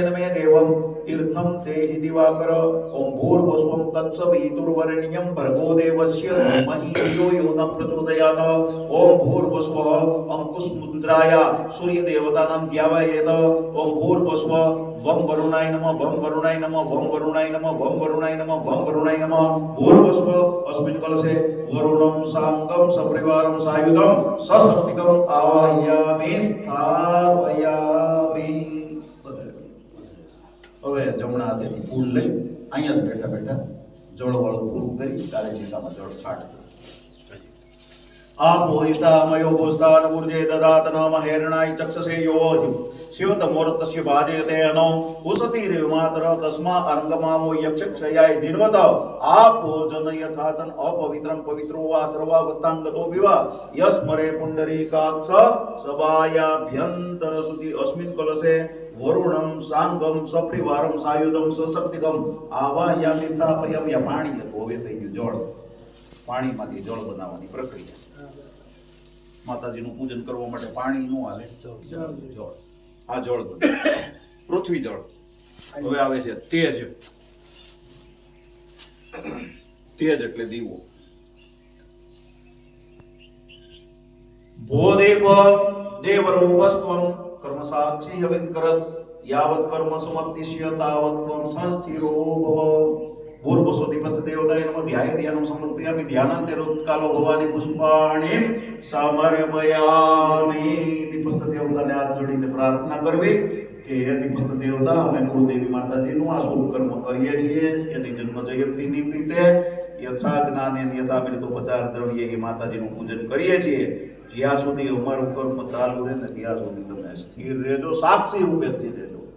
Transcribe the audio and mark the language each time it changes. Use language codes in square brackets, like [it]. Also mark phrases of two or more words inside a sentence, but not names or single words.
[sa] मे देवं तीर्थम तेहि दिवाकर ओम भूर्भुवस्वं तत्सवितुर्वरेण्यं भर्गो देवस्य धीमहि धियो यो न प्रचोदयात् ओम भूर्भुवस्वः अंकुशमुद्राय सूर्य देवतानां ध्यावयेत् ओम भूर्भुवस्व वं वरुणाय नमः वं वरुणाय नमः वं वरुणाय नमः वं वरुणाय नमः वं वरुणाय नमः भूर्भुवस्व अस्मिन् कलशे वरुणं सांगं सपरिवारं सायुधं सशक्तिकं आवाहयामि स्थापयामि। [gu] હવે જમણા હાથેથી ફૂલ લઈ અહીંયા જ બેઠા બેઠા જળવાળું પૂરું કરી તારે દિશામાં જળ છાંટજો। [sa] आपो इष्टामयो भूस्तान ऊर्जे ददात नम हेरणाय चक्षसे योज शिवतमोरतस्य बाधेते अनो उसतिर्मातर तस्मा अर्गमामो यक्षक्षयाय जिन्वत आपो जन यथाचन अपवित्रं पवित्रो वा सर्वावस्थांगतो विवा यस्मरे पुंडरीकाक्ष सभायाभ्यंतर सुति अस्मिन् कलशे वरुणं सांगं सप्रिवारं सायुधं सशक्तिकं आवाहयामि स्थापयामि। [gu] યા પાણી હતું હવે થઈ ગયું જળ પાણીમાંથી જળ બનાવવાની પ્રક્રિયા। માતાજીનું પૂજન કરવા માટે પાણી નો હાલે જળ આ જળ બને પૃથ્વી જળ। હવે આવે છે તેજ તેજ એટલે દીવો। [sa] ભોદેવ દેવરૂપસ્ત્વં કર્મ સાક્ષી હવિકરત यावत् कर्म समप्तिष्य तावत् त्वं संस्थिरो भव। भूर्भुवस्वदीपस्य देवताय नमः ध्यानं समर्पयामि ध्यानान्तरोत्कालो भवानी पुष्पाणिं समर्पयामि। [gu] દીપસ્થ દેવતાને હાથ જોડીને પ્રાર્થના કરવી કે હે દીપસ્થ દેવતા અમે કુળદેવી માતાજીનું આ શુભ કર્મ કરીએ છીએ એની જન્મ જયંતિ નિમિત્તે યથા જ્ઞાને યથા અમૃતોપચાર દ્રવ્ય એ માતાજીનું પૂજન કરીએ છીએ। જ્યાં સુધી અમારું કર્મ ચાલુ રહે ને ત્યાં સુધી તમે સ્થિર રહેજો સાક્ષી રૂપે સ્થિર રહેજો।